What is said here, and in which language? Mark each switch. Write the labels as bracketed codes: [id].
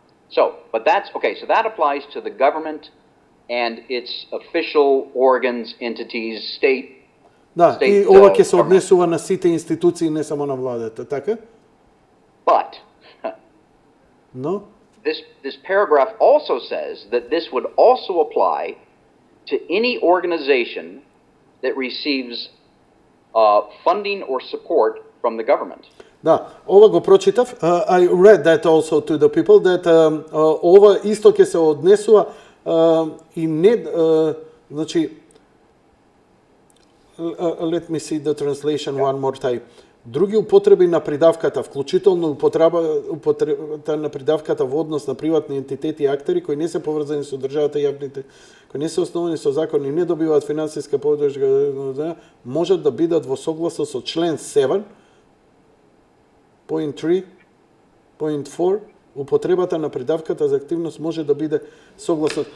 [en] So that applies to the government and its official organs, entities, state. [mk] Да, и ова ќе се однесува на сите институции, не само на владата, така? [en] But No? This paragraph also says that this would also apply to any organization that receives funding or support from the government. [mk] Да, ова го прочитав. [en] I read that also to the people that [mk] ова исто ќе се однесува и не значи [en] let me see the translation one more time. [mk] Други употреби на придавката, вклучително употребата на придавката во однос на приватни ентитети и актери кои не се поврзани со државата и јавните, кои не се основани со закон и не добиваат финансиска поддршка, можат да бидат во согласност со член 7.3.4, употребата на придавката за активност може да биде согласно.